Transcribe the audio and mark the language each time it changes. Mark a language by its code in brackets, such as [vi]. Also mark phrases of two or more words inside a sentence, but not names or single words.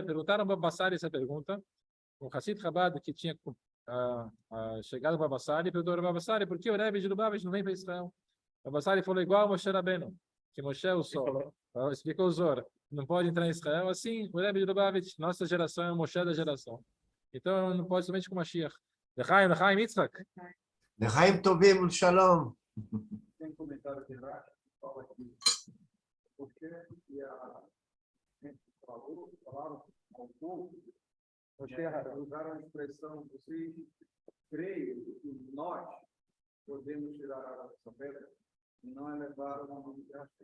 [pt] Perguntaram para Bassari essa pergunta. O Hassid Chabad, que tinha chegado para Bassari, perguntou para Bassari por que o Rebbe de Lubavitch não vem para Israel. O Bassari falou igual a Moshe Rabbeinu, que Moshe é o Sol. Explicou o Zor, não pode entrar em Israel. Assim, o Rebbe de Lubavitch, nossa geração é o Moshe da geração. Então, não pode somente com Mashiach. Lechaim Yitzhak. [he] לחיים טובים ולשלום. [pt] Tem comentário de Rashi, que fala que porque a gente falaram ao povo, usaram a expressão, vocês creem que nós podemos tirar essa pedra e não elevar o nome de Hashem.